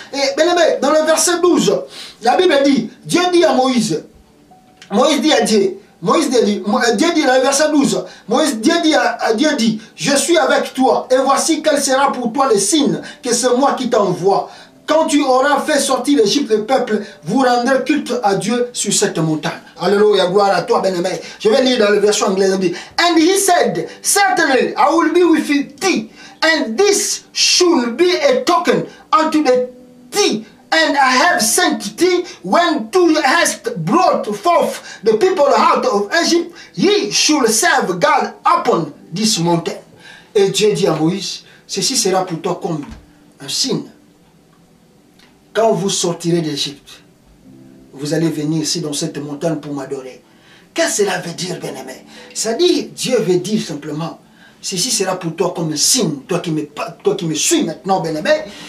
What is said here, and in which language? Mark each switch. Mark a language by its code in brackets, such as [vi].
[fr] Et bien aimé, dans le verset 12, la Bible dit, Dieu dit à Moïse dit à Dieu, Dieu dit dans le verset 12, Dieu dit, je suis avec toi, et voici quel sera pour toi le signe que c'est moi qui t'envoie. Quand tu auras fait sortir l'Égypte, le peuple, vous rendrez culte à Dieu sur cette montagne. Alléluia, gloire à toi, bien-aimé. Je vais lire dans la version anglaise. [en] And he said, certainly I will be with thee, and this should be a token unto thee. And I have sent thee when thou hast brought forth the people out of Egypt, ye should serve God upon this mountain. [fr] Et Dieu dit à Moïse, ceci sera pour toi comme un signe. Quand vous sortirez d'Égypte, vous allez venir ici dans cette montagne pour m'adorer. Qu'est-ce que cela veut dire, bien-aimé? Ça dit, Dieu veut dire simplement, ceci sera pour toi comme un signe, toi qui me suis maintenant, bien-aimé.